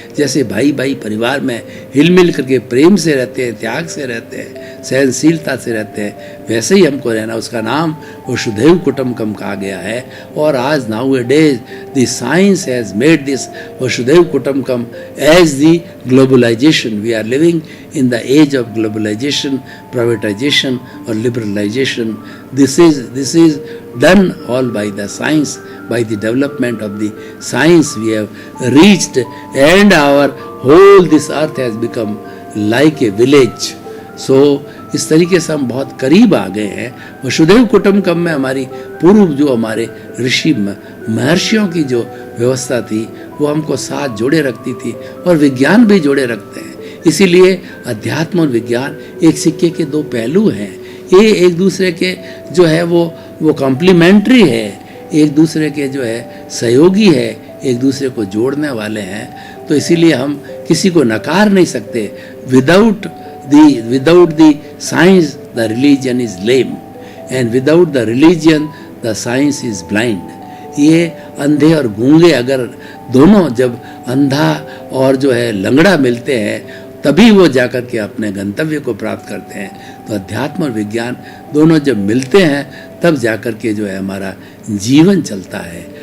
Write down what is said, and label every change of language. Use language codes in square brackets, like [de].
[hi] जैसे भाई भाई परिवार में हिल मिल करके प्रेम से रहते हैं, त्याग से रहते हैं, सहनशीलता से रहते हैं, वैसे ही हमको रहना। उसका नाम वसुधैव कुटुंबकम कहा गया है। और आज [en] Nowadays the science has made this Vasudhaiva Kutumbakam as the globalization. We are living in the age of globalization, privatization or liberalization. This is done all by the science, by the development of the science we have reached, and our whole this earth has become like a village. [hi] So इस तरीके से हम बहुत करीब आ गए हैं। वसुधैव कुटुंबकम में हमारी पूर्व जो हमारे ऋषि महर्षियों की जो व्यवस्था थी वो हमको साथ जोड़े रखती थी और विज्ञान भी जोड़े रखते हैं। इसीलिए अध्यात्म और विज्ञान एक सिक्के के 2 पहलू हैं। ये एक दूसरे के जो है वो कॉम्प्लीमेंट्री है, एक दूसरे के जो है सहयोगी है, एक दूसरे को जोड़ने वाले हैं। तो इसीलिए हम किसी को नकार नहीं सकते। [en] Without the science the religion is lame, and without the religion the science is blind. [hi] ये अंधे और गूंगे अगर दोनों जब अंधा और जो है लंगड़ा मिलते हैं तभी वो जाकर के अपने गंतव्य को प्राप्त करते हैं। तो अध्यात्म और विज्ञान दोनों जब मिलते हैं तब जाकर के जो है हमारा जीवन चलता है।